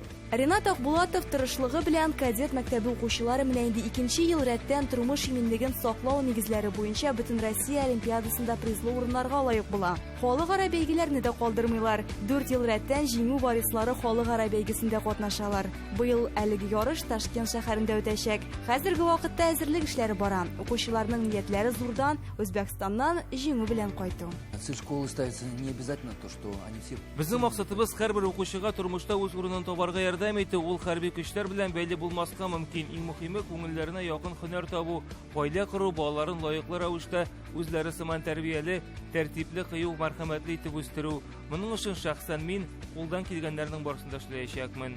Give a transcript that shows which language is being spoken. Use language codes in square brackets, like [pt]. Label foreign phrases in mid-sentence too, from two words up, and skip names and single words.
[tt] Ринат Акбулатов тырышлыгы белән кадет мәктәбе укучылары менә инде 2нче ел рәттән тормыш иминлеген саклау нигезләре буенча бөтен Россия олимпиадасында призлы урыннарга лаек була. Халыкара бәйгеләрне дә калдырмыйлар. 4 ел рәттән җиңү варислары халыкара бәйгесендә катнашалар. Быел әлеге ярыш Ташкент шәһәрендә үтәчәк. Хәзерге вакытта әзерлек эшләре бара. Укучыларның ниятләре зурдан Үзбәкстаннан җиңү белән кайту. [ru] Цель школы ставится не обязательно то, что они все. [tt] Безнең максатыбыз һәрбер укучыга тормышта үз урынын табарга ярдәм итү. Ул хәрби көчләр белән бәйле булмаска мөмкин. Иң мөһиме күңелләренә якын һөнәр табу, гаилә кору, балаларын лаеклы рәвештә үзләре сыман тәрбияле, тәртипле, кыю, мәрхәмәтле итеп үстерү. Моның өчен шәхсән мин кулдан килгәннәрнең барысын да эшләячәкмен.